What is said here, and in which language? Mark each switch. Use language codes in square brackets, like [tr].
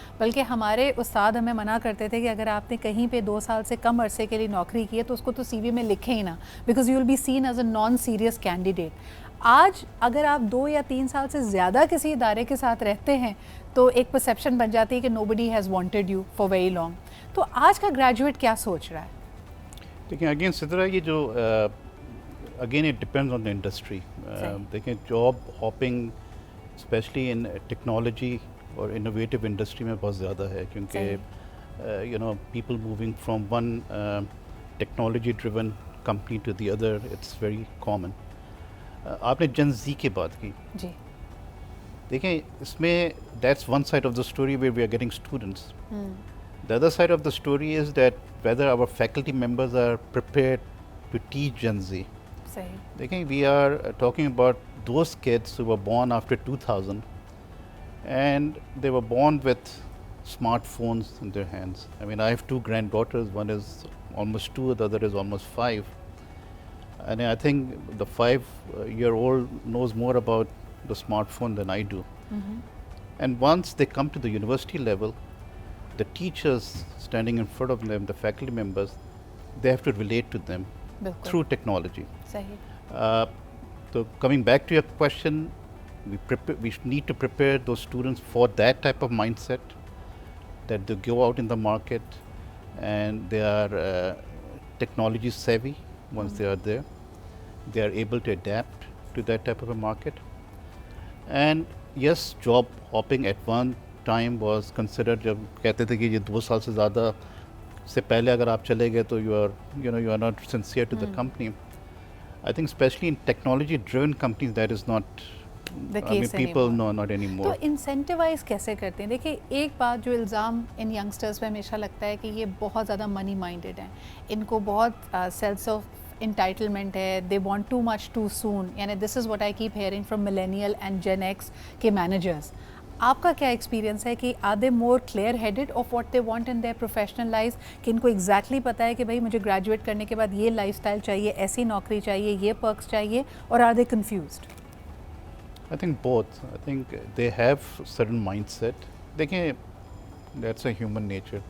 [ur] بلکہ ہمارے استاد ہمیں منع کرتے تھے کہ اگر آپ نے کہیں پہ 2 سال سے کم عرصے کے لیے نوکری کی ہے تو اس کو تو CV میں لکھیں ہی نا, [en] Because you will be seen as a non serious candidate. [ur] آج اگر آپ 2 یا 3 سال سے زیادہ کسی ادارے کے ساتھ رہتے ہیں تو ایک پرسیپشن بن جاتی ہے کہ [en] Nobody has wanted you for very long. [ur] تو آج کا گریجویٹ کیا سوچ رہا ہے؟ دیکھیں اگین سدرا, یہ جو [en] again it depends on the industry. [ur] دیکھیں job hopping especially in technology اور انوویٹیو انڈسٹری میں بہت زیادہ ہے, کیونکہ [en] People moving from one technology driven company to the other, it's very common. [ur] آپ نے جن زی کی بات کی, جی دیکھیں اس میں [en] That's one side of the story where we are getting students. The other side of the story is that whether our faculty members are prepared to teach Gen Z. Dekheng, we are talking about those kids who were born after 2000 and they were born with smartphones in their hands. I mean, I have 2 granddaughters, one is almost 2, the other is almost 5. And I think the 5-year-old knows more about the smartphone than I do. And once they come to the university level, the teachers standing in front of them, the faculty members, they have to relate to them through technology. So coming back to your question, we need to prepare those students for that type of mindset, that they go out in the market and they are technology savvy. Once they are there, they are able to adapt to that type of a market. And yes, job hopping at one time was considered, [ur] جب کہتے تھے کہ یہ 2 سال سے زیادہ سے پہلے اگر آپ چلے گئے تو [en] You are not sincere to the company. I think especially in technology driven companies that is not people know not any more. [ur] تو انسینٹیوائز کیسے کرتے ہیں؟ دیکھیے ایک بات جو الزام ان ینگسٹرز پہ ہمیشہ لگتا ہے کہ یہ بہت زیادہ منی مائنڈیڈ ہیں, ان کو بہت سینس آف انٹائٹلمنٹ ہے, [en] They want too much too soon. یعنی this is what I keep hearing from millennial and Gen X کے managers. [ur] آپ کا کیا ایکسپیرینس ہے کہ [en] are they more clear headed of what they want in their professional life, [ur] کہ ان کو ایگزیکٹلی پتہ ہے کہ بھائی مجھے گریجویٹ کرنے کے بعد یہ لائف اسٹائل چاہیے, ایسی نوکری چاہیے, یہ پرکس چاہیے, [en] اور are they confused? I think both. I think they have certain mindset. [ur] دیکھیں [en] that's a human nature.